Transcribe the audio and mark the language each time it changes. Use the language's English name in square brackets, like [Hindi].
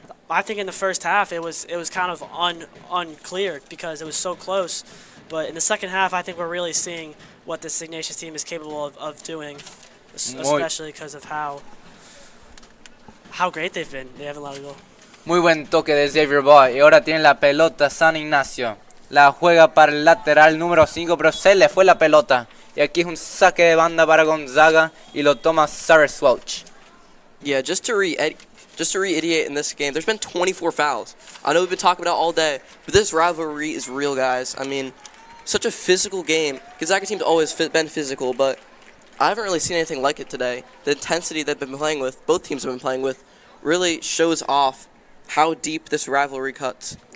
[English] I think in the first half it was kind of unclear because it was so close. But in the second half, I think we're really seeing what this Ignatius team is capable of doing, especially because of how great they've been. They haven't allowed a goal. [Spanish] Muy buen toque de Xavier Boy. Y ahora tiene la pelota San Ignacio. La juega para el lateral número 5, pero se le fue la pelota. Y aquí es un saque de banda para Gonzaga y lo toma Cyrus Welch. [English] Yeah, just to reiterate in this game, there's been 24 fouls. I know we've been talking about it all day, but this rivalry is real, guys. I mean, such a physical game. Gonzaga team's always been physical, but I haven't really seen anything like it today. The intensity they've been playing with, both teams have been playing with, really shows off how deep this rivalry cuts.